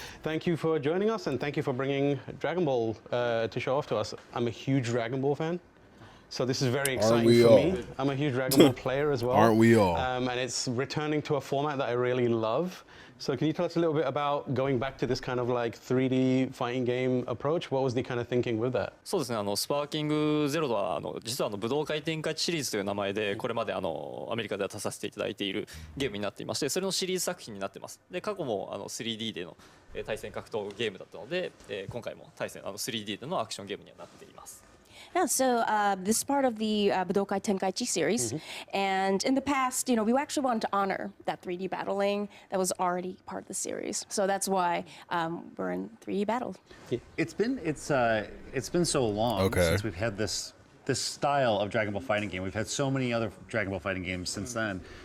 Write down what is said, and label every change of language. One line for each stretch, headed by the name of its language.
English: Thank you for joining us, and thank you for bringing Dragon Ball to show off to us. I'm a huge Dragon Ball fan, so this is very exciting we for all? me. I'm a huge Dragon Ball player as well. Aren't we all? And it's returning to a format that I really love. So can you tell us a little bit about going back to this kind of like 3D fighting game approach? What was the kind of thinking with that?
Japanese: そうですね、スパーキングゼロは実は武道会天下一シリーズという名前でこれまでアメリカでは出させていただいているゲームになっていまして、それのシリーズ作品になってます。で過去も3D での対戦格闘ゲームだったので、今回も3D でのアクションゲームにはなっています。
English: Yeah, so this is part of the Budokai Tenkaichi series. And in the past, we actually wanted to honor that 3D battling that was already part of the series. So that's why we're in 3D battle. It's been so long since we've had this style of Dragon Ball fighting game. We've had so many other Dragon Ball fighting games since then.